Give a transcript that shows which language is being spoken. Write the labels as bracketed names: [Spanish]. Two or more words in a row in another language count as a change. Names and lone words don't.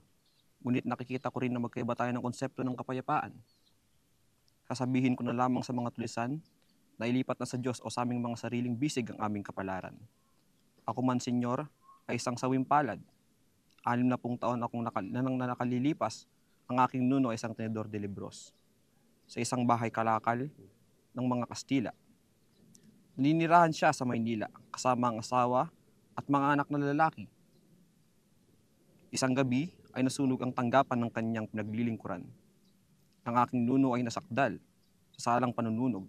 [Filipino] Ngunit nakikita ko rin na magkaiba tayo ng konsepto ng kapayapaan. Sasabihin ko na lamang sa mga tulisan na ilipat na sa Diyos o sa aming mga sariling bisig ang aming kapalaran. Ako man, Senyor, ay isang sawing palad. 60 taon akong nakalilipas, ang aking nuno ay isang [Spanish] tenedor de libros. [Filipino] Sa isang bahay kalakal ng mga Kastila. Naninirahan siya sa Maynila kasama ang asawa at mga anak na lalaki. Isang gabi ay nasunog ang tanggapan ng kanyang pinaglilingkuran. Ang aking nuno ay nasakdal sa salang panununog.